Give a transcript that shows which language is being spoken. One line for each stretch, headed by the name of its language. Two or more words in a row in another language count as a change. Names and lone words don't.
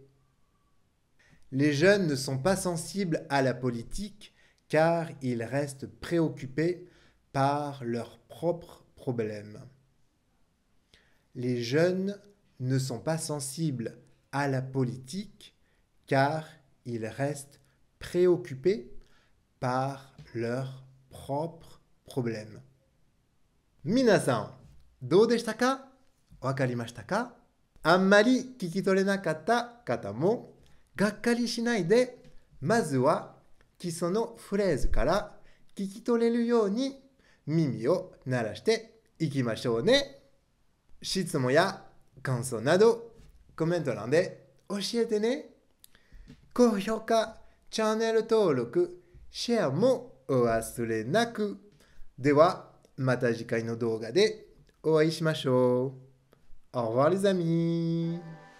French: Les jeunes ne sont pas sensibles à la politique car ils restent préoccupés par leurs propres problèmes. Les jeunes ne sont pas sensibles à la politique car ils restent préoccupés par leurs propres problèmes.
Japanese: 皆さん、どうでしたか？わかりましたか？あんまり聞き取れなかった方も、がっかりしないで、まずは基礎のフレーズから聞き取れるように耳を鳴らしていきましょうね。質問や感想などコメント欄で教えてね。高評価、チャンネル登録、シェアもお忘れなく。では、また次回の動画でお会いしましょう。
French: Au revoir les amis